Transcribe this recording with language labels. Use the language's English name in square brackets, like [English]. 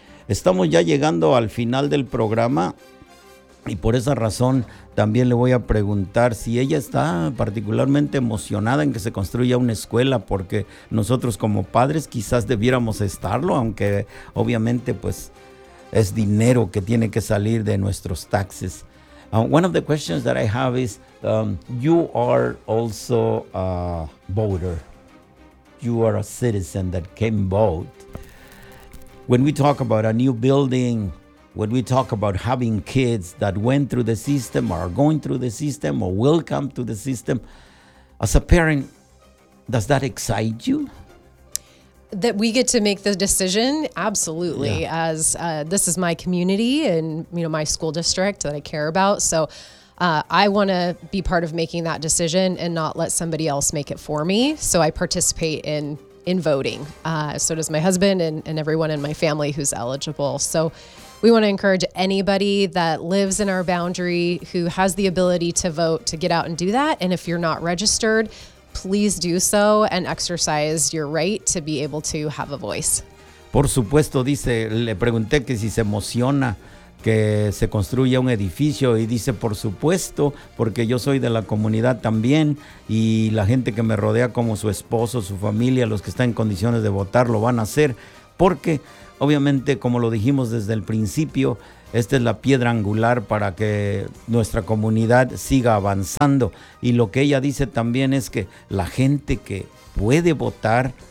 [Spanish] Estamos ya llegando al final del programa. Y por esa razón también le voy a preguntar si ella está particularmente emocionada en que se construya una escuela, porque nosotros como padres quizás debiéramos estarlo, aunque obviamente pues es dinero que tiene que salir de nuestros taxes. [English] One of the questions that I have is, you are also a voter. You are a citizen that can vote. When we talk about a new building, when we talk about having kids that went through the system or are going through the system or will come to the system, as a parent, does that excite you? That we get to make the decision? Absolutely. Yeah. As this is my community and, you know, my school district that I care about. So I want to be part of making that decision and not let somebody else make it for me. So I participate in voting. So does my husband and everyone in my family who's eligible. So we want to encourage anybody that lives in our boundary who has the ability to vote to get out and do that. And if you're not registered, please do so and exercise your right to be able to have a voice. [Spanish] Por supuesto, dice, le pregunté que si se emociona que se construya un edificio, y dice, por supuesto, porque yo soy de la comunidad también, y la gente que me rodea, como su esposo, su familia, los que están en condiciones de votar, lo van a hacer, porque obviamente, como lo dijimos desde el principio, esta es la piedra angular para que nuestra comunidad siga avanzando. Y lo que ella dice también es que la gente que puede votar